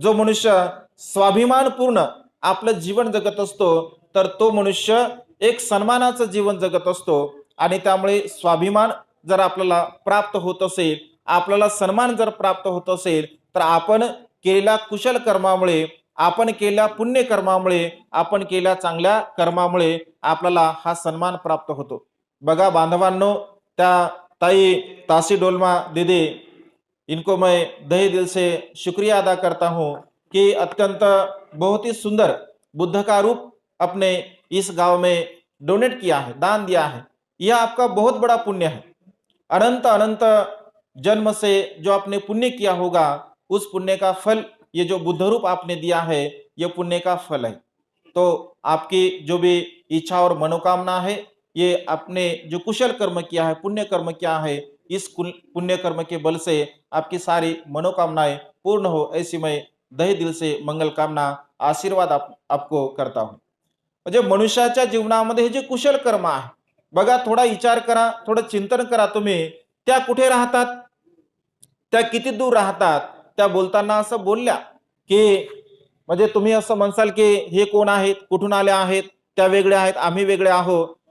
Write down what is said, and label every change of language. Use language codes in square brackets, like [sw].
[mr] जो मनुष्य स्वाभिमानपूर्ण आपलं जीवन जगत असतो तर तो मनुष्य एक सन्मानाचं जीवन जगत असतो. आणि त्यामुळे स्वाभिमान जर आपल्याला प्राप्त होत असेल, आपल्याला सन्मान जर प्राप्त होत असेल, तर आपण केलेल्या कुशल कर्मामुळे, आपण केलेल्या पुण्य कर्मामुळे, आपण केलेल्या चांगल्या कर्मामुळे आपल्याला हा सन्मान प्राप्त होतो. बघा बांधवांनो, [hi] त्या ताई तासी डोलमा दीदी, इनको मैं दही दिल से शुक्रिया अदा करता हूँ कि अत्यंत बहुत ही सुंदर बुद्ध का रूप अपने इस गांव में डोनेट किया है, दान दिया है. यह आपका बहुत बड़ा पुण्य है. अनंत अनंत जन्म से जो आपने पुण्य किया होगा, उस पुण्य का फल ये जो बुद्ध रूप आपने दिया है, ये पुण्य का फल है. तो आपकी जो भी इच्छा और मनोकामना है, ये आपने जो कुशल कर्म किया है, पुण्य कर्म किया है, इस पुण्य कर्म के बल से आपकी सारी मनोकामनाएं पूर्ण हो, ऐसी मैं दही दिल से मंगल कामना आशीर्वाद आपको करता हूं. [mr] म्हणजे मनुष्याच्या जीवनामध्ये हे जे कुशल कर्म आहे, बघा थोडा विचार करा, थोडं चिंतन करा. तुम्ही त्या कुठे राहतात, त्या किती दूर राहतात. त्या बोलताना असं बोलल्या की म्हणजे तुम्ही असं म्हणसाल की हे कोण आहेत, कुठून आले आहेत, त्या वेगळ्या आहेत, आम्ही वेगळे आहोत.